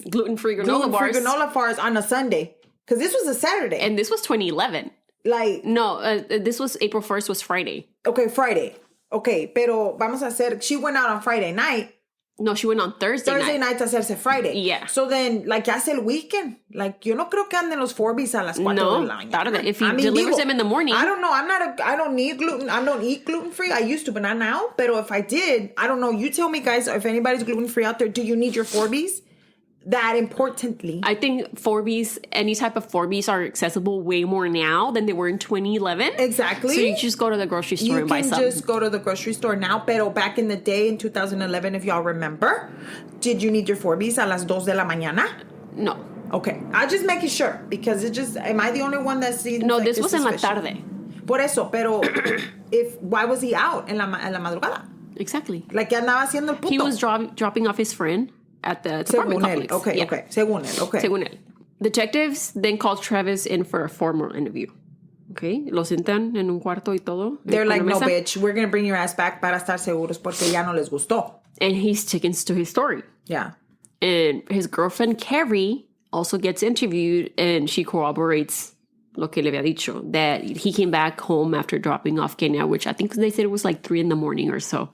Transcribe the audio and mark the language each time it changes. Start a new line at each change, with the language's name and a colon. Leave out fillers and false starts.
English: gluten-free granola bars on a Sunday. Because this was a Saturday. And this was 2011. Like... No, this was April 1st was Friday.
Spanish: Okay, Friday. Okay, pero vamos a hacer...
English: She went out on Friday night. No, she went on Thursday night to
Spanish: hacerse
English: Friday. Yeah. So then, like,
Spanish: ya hace el
English: weekend.
Spanish: Like, yo no creo que anden los Forbes a las 4 de la mañana. Tarde.
English: If he delivers them in the morning. I don't know. I don't need gluten. I don't eat gluten-free. I used to, but not now.
Spanish: Pero
English: if I did, I don't know. You tell me, guys, if anybody's gluten-free out there, do you need your Forbes? That importantly. I think Forbes, any type of Forbes are accessible way more now than they were in 2011. Exactly. So you just go to the grocery store and buy some. You can just go to the grocery store now,
Spanish: pero
English: back in the day in 2011, if y'all remember, did you need your Forbes
Spanish: a las 2 de la mañana?
English: No. Okay. I'm just making sure because am I the only one that sees? No, this was
Spanish: en la tarde. Por eso, pero
English: why was he out
Spanish: en la madrugada?
English: Exactly.
Spanish: Like, ¿qué andaba haciendo el puto?
English: He was dropping off his friend at the apartment complex. Okay, yeah. Okay.
Spanish: Según él.
English: Detectives then called Travis in for a formal interview.
Spanish: Okay, lo sientan en un cuarto y todo.
English: They're like, no, bitch, we're going to bring your ass back
Spanish: para estar seguros porque ya no les gustó.
English: And he sticks to his story. Yeah. And his girlfriend, Carrie, also gets interviewed, and she corroborates
Spanish: lo que le había dicho,
English: that he came back home after dropping off Kenia, which I think they said it was like 3 a.m. or so.